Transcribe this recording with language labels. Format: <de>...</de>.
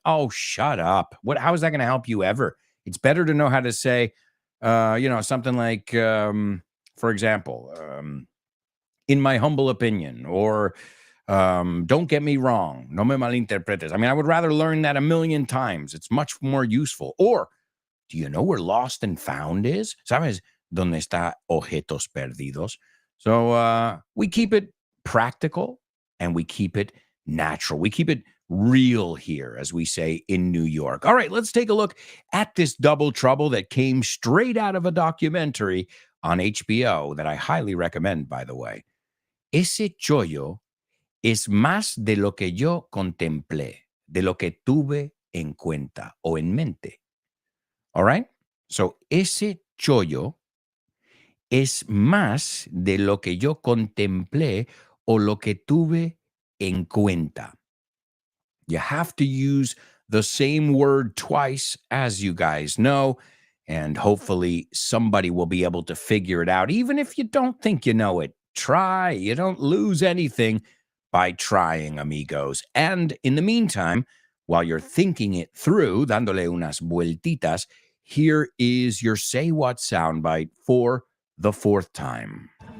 <en>Oh, shut up. How is that going to help you ever? It's better to know how to say, something like, for example, in my humble opinion, or don't get me wrong,</en> <es>no me malinterpretes.</es> <en>I mean, I would rather learn that a million times. It's much more useful. Or, do you know where lost and found is?</en> <es>¿Sabes dónde está objetos perdidos?</es> <en>So we keep it practical and we keep it natural. We keep it real here, as we say in New York. All right, let's take a look at this Double Trouble that came straight out of a documentary on HBO that I highly recommend, by the way.</en> <es>Ese chollo es más de lo que yo contemplé, de lo que tuve en cuenta o en mente.</es> <en>All right?</en> <es>So, ese chollo es más de lo que yo contemplé o lo que tuve en cuenta.</es> <en>You have to use the same word twice, as you guys know, and hopefully somebody will be able to figure it out. Even if you don't think you know it, try. You don't lose anything by trying, amigos. And in the meantime, while you're thinking it through,</en> <es>dándole unas vueltitas,</es> <en>here is your Say What soundbite for the fourth time.</en>